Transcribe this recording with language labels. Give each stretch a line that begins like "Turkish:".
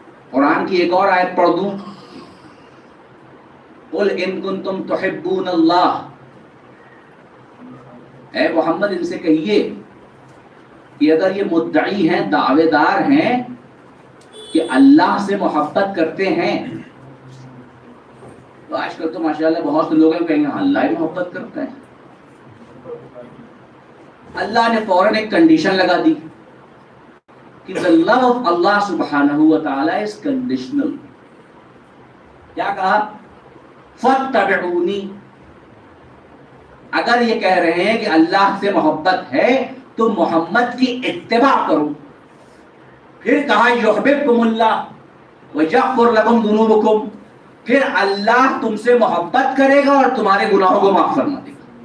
Urdu: قرآن کی ایک اور آیت پڑھ دوں,
Arabic: قُلْ إِن كُنتُمْ تُحِبُّونَ اللَّهَ,
Urdu: اے محمد ان سے کہیے کہ اگر یہ مدعی ہیں, دعوے دار ہیں کہ اللہ سے محبت کرتے ہیں, تو آج کل تو ماشاءاللہ بہت سے لوگ ہیں کہیں گے اللہ ہی محبت کرتا ہے. اللہ نے فوراً ایک کنڈیشن لگا دی کہ
English: the love of Allah subhanahu wa ta'ala is conditional.
Urdu: کیا کہا؟
Arabic: فَاتَّبِعُونِي,
Urdu: اگر یہ کہہ رہے ہیں کہ اللہ سے محبت ہے تو محمد کی اتباع کرو. پھر کہا
Arabic: یحببکم اللہ ویغفر لکم ذنوبکم,
Urdu: پھر اللہ تم سے محبت کرے گا اور تمہارے گناہوں کو معاف فرما دے گا.